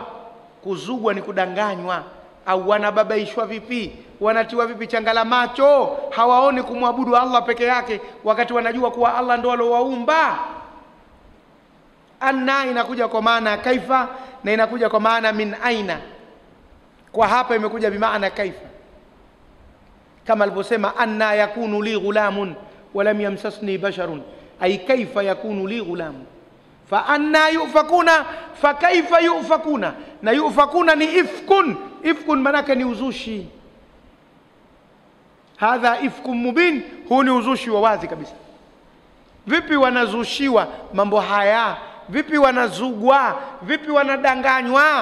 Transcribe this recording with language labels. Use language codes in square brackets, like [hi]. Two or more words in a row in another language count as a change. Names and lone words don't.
[sw] Kuzugwa ni kudanganywa, au wanababaishwa vipi, wanatiwa vipi changala macho, hawaoni kumwabudu Allah peke yake wakati wanajua kuwa Allah ndo alowaumba. Anna inakuja kwa maana kaifa na inakuja kwa maana [ar] من أين. [sw] Kwa hapa imekuja bimaana kaifa, kama alivyosema [ar] أنى يكون لي غلام ولم يمسسني بشر أي كيف يكون لي غلام. فأنى يؤفكون فكيف يؤفكون. [sw] Na yufakuna ni ifkun. Ifkun manake ni uzushi. [ar] هذا إفك مبين, [sw] huu ni uzushi wa wazi kabisa. Vipi wanazushiwa mambo haya? Vipi wanazugwa? Vipi wanadanganywa?